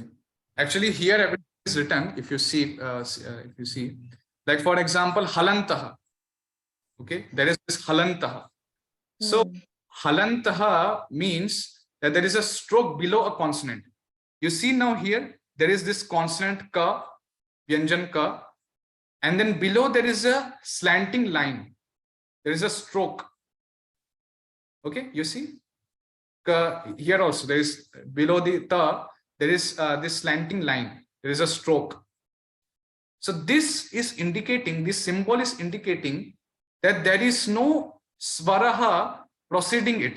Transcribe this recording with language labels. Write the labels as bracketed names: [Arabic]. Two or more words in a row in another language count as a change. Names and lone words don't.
[English] Actually, here everything is written. If you see, like for example, halantaha. Okay, there is this halantaha. So halantaha means that there is a stroke below a consonant. You see now here, there is this consonant ka, vyanjan ka, and then below there is a slanting line. There is a stroke. Okay, you see? Ka, here also there is below the ta, there is this slanting line. There is a stroke. So this is indicating, this symbol is indicating that there is no swaraha preceding it.